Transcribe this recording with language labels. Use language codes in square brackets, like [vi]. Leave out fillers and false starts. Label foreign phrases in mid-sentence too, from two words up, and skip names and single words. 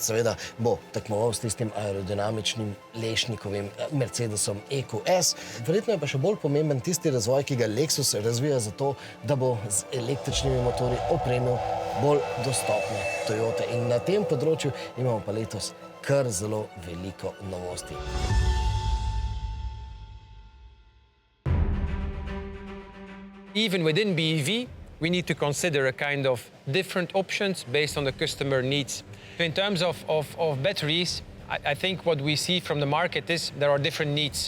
[sl] Seveda bo tekmoval s tistim aerodinamičnim Lešnikovim Mercedesom EQS. Verjetno je pa še bolj pomemben tisti razvoj, ki ga Lexus razvija za to, da bo z električnimi motorji opremil bolj dostopne Toyote. In na tem področju imamo pa letos kar zelo veliko novosti. [en] Even within BEV, we need to consider a kind of different options based on the customer needs. In terms of batteries, I think what we see from the market is there are different needs.